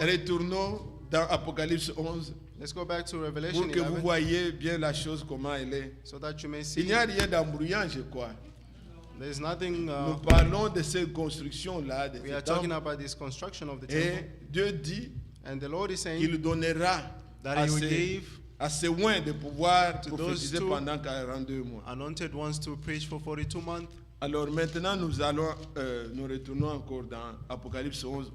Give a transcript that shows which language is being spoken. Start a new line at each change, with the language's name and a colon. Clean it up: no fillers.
French: Retournons dans Apocalypse 11
English: Let's go back to
French: pour
English: Revelation
French: que vous
English: 11
French: voyez bien la chose comment elle est.
English: so that you may
French: Il
English: see
French: n'y a rien d'embrouillant, je crois.
English: there's nothing.
French: Nous parlons de ces constructions-là, de
English: We are
French: ces
English: talking
French: temples.
English: about this construction of the
French: Et
English: temple.
French: Dieu dit
English: And the Lord is saying
French: qu'il donnera
English: that
French: à
English: He will
French: ces,
English: give
French: à ces oins de pouvoir
English: to those
French: prophétiser
English: two
French: pendant 42 mois.
English: anointed ones to preach for 42 months.
French: Alors maintenant, nous retournons encore dans Apocalypse 11.